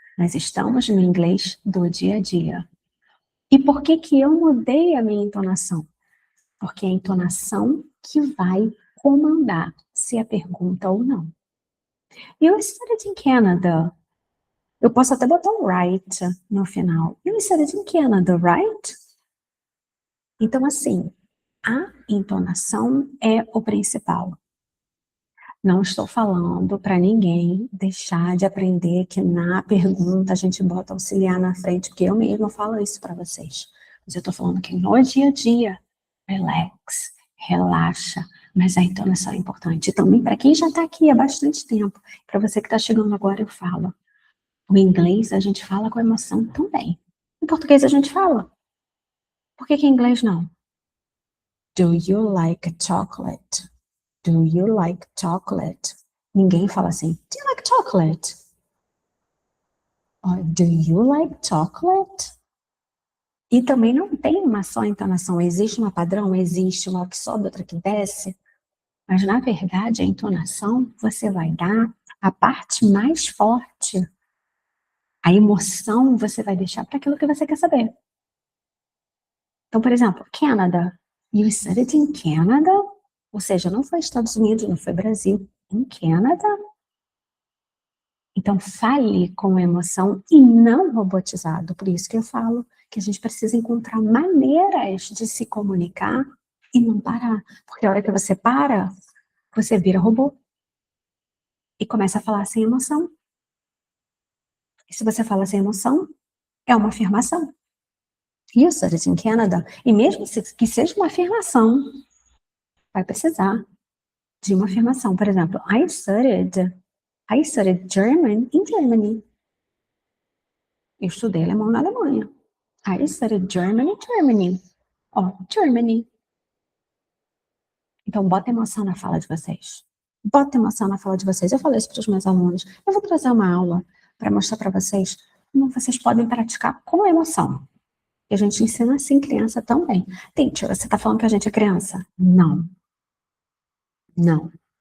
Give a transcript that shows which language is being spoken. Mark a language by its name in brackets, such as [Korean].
[Portuguese] Nós estamos no inglês do dia a dia. E por que que eu mudei a minha entonação? Porque é a entonação que vai comandar se é pergunta ou não. [English] You studied in Canada. [Portuguese] Eu posso até botar um right no final. [English] You studied in Canada, right? [Portuguese] Então, assim, a entonação é o principal. Não estou falando para ninguém deixar de aprender que na pergunta a gente bota auxiliar na frente, porque eu mesma falo isso para vocês. Mas eu estou falando que no dia a dia, relax, relaxa, mas a entonação é importante. Também para quem já está aqui há bastante tempo, para você que está chegando agora, eu falo. O inglês a gente fala com emoção também. Em português a gente fala. Por que que em inglês não? [English] Do you like chocolate? Do you like chocolate? [Portuguese] Ninguém fala assim, [English] do you like chocolate? Or do you like chocolate? [Portuguese] E também não tem uma só entonação. Existe uma padrão? Existe uma que sobe, outra que desce. Mas, na verdade, a entonação você vai dar a parte mais forte. A emoção você vai deixar para aquilo que você quer saber. Então, por exemplo, Canada. [English] You studied in Canada? [Portuguese] Ou seja, não foi Estados Unidos, não foi Brasil. Em Canada? Então, fale com emoção e não robotizado. Por isso que eu falo que a gente precisa encontrar maneiras de se comunicar e não parar. Porque a hora que você para, você vira robô. E começa a falar sem emoção. E se você fala sem emoção, é uma afirmação. [English] You studied in Canada. [Portuguese] E mesmo que seja uma afirmação, vai precisar de uma afirmação. Por exemplo, [English] I studied German in Germany. [Portuguese] Eu estudei alemão na Alemanha. [English] I studied German in Germany. Ó, Germany. [Portuguese] Então, bota emoção na fala de vocês. Bota emoção na fala de vocês. Eu falei isso para os meus alunos. Eu vou trazer uma aula para mostrar para vocês como vocês podem praticar com emoção. E a gente ensina assim criança também. Teacher, você está falando que a gente é criança? Não. Não.